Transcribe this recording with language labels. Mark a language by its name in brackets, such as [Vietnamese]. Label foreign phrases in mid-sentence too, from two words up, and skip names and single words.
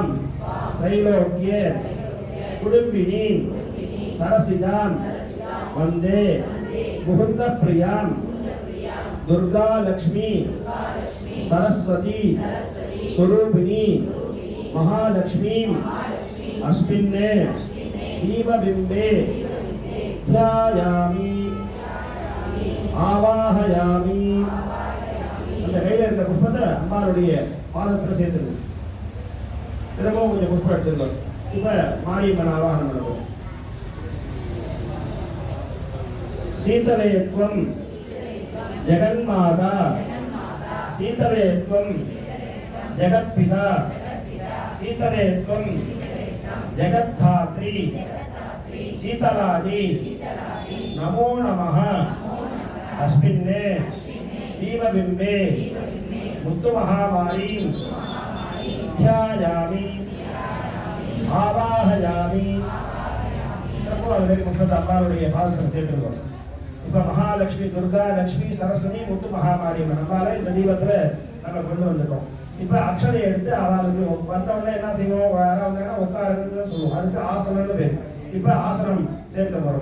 [Sanskrit] त्रैलोक्य कुटुंबिनी सरसिजां वंदे मुकुंद प्रियां दुर्गा लक्ष्मी सरस्वती स्वरूपिणी महालक्ष्मी अस्मिन् दीपबिम्बे ध्यायामि आवाहयामि. [Tamil] அந்த கையில இருக்க புஷ்பத்தை அம்பாளுடைய பாதத்துல சேர்த்துக்கணும். திரும்பவும் கொஞ்சம் புஷ்பம் எடுத்துக்கணும். இப்ப மாரியம்மன் ஆவாகனம் பண்ணுவோம். [Sanskrit] शीतलेत्वं जगन्माता शीतलेत्वं जगत्पिता शीतलेत्वं जगद्धात्री शीतलादि नमो नमः अस्मिन्ने दीपबिम्बे मुत्तुमहामारीं ध्यायामि आवाहयामि [Tamil] அம்பாளுடைய பாதத்தில் சேர்த்துருக்கோம். இப்ப மகாலட்சுமி, துர்கா, லட்சுமி, சரஸ்வதி, முத்து மகாமாரியம்மன் அம்பாளை இந்த தீபத்துல நம்ம கொண்டு வந்துட்டோம். இப்ப அக்ஷதை எடுத்து அவளுக்கு வந்தவொடனே என்ன செய்வோம், யாராவது உட்காருன்னு சொல்லுவோம். அதுக்கு ஆசனம்னு பேர். இப்ப ஆசனம் சேர்க்க போறோம்.